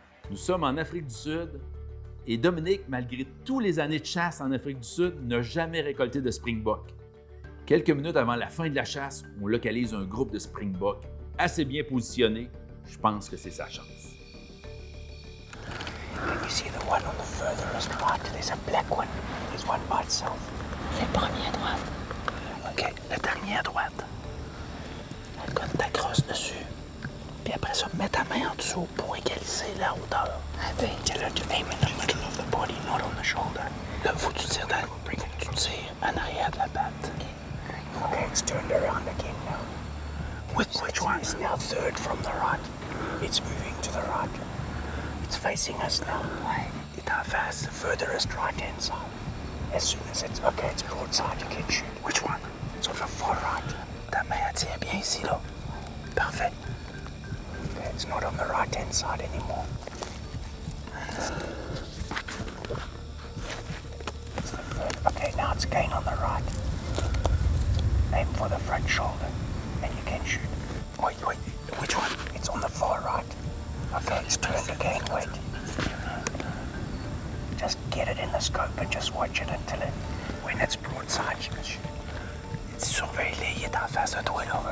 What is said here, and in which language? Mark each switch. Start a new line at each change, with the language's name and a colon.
French: Nous sommes en Afrique du Sud et Dominique, malgré tous les années de chasse en Afrique du Sud, n'a jamais récolté de Springbok. Quelques minutes avant la fin de la chasse, on localise un groupe de Springbok assez bien positionné. Je pense que c'est sa chance.
English: You see the one on the furthest right? There's a black one. There's one by itself.
French: C'est le premier à droite. OK, le dernier à droite. Colle ta crosse dessus. Puis après ça, mets ta main en dessous pour égaliser la hauteur. Ah ben.
English: Tell her to aim in the middle of the body, not on the shoulder.
French: Là, faut que tu tires en arrière de la patte.
English: Okay, it's turned around again now. Which one? It's now third from the right. It's moving to the right. It's facing us now.
French: Ouais. Il est en face,
English: the furthest right-hand side. As soon as it's... Okay, it's broadside, you can shoot. Which one? It's on the far right.
French: Ta main, elle tient bien ici, là. Parfait.
English: Okay, it's not on the right-hand side anymore. It's the third. Okay, now it's again on the right. Aim for the front shoulder, and you can shoot. Wait. Which one? It's on the far right. Okay, it's turned again. Wait. Just get it in the scope and just watch it until it... When it's broadside, you can shoot.
French: Surveille-les, il est en face de toi, là.